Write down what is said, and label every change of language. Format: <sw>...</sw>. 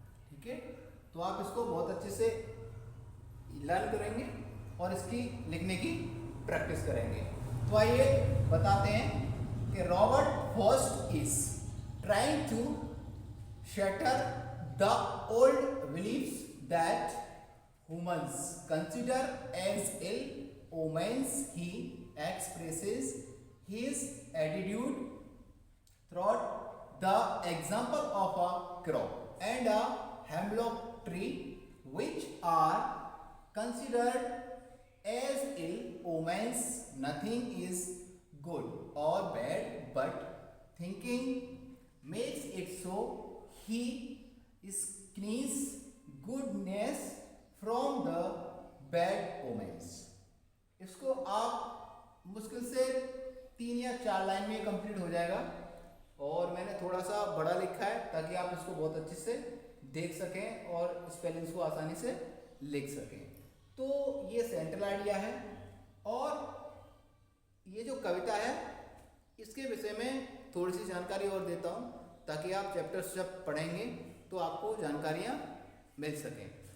<hi>ठीक है, तो आप इसको बहुत अच्छे से लर्न करेंगे और इसकी लिखने की प्रैक्टिस करेंगे। तो आइए बताते हैं कि</hi> <en>Robert Frost is trying to shatter the old beliefs that humans consider as ill omens. He expresses his attitude through the example of a crow and a hemlock tree, which are considered as ill omens. Nothing is good or bad, but thinking makes it so. He screens goodness from the bad omens.</en> <hi>इसको आप मुश्किल से 3 या 4 line में complete हो जाएगा और मैंने थोड़ा सा बड़ा लिखा है ताकि आप इसको बहुत अच्छे से देख सकें और स्पेलिंग्स को आसानी से लिख सकें। तो ये सेंट्रल आइडिया है और ये जो कविता है इसके विषय में थोड़ी सी जानकारी और देता हूँ ताकि आप चैप्टर्स जब पढ़ेंगे तो आपको जानकारियाँ मिल सकें।</hi>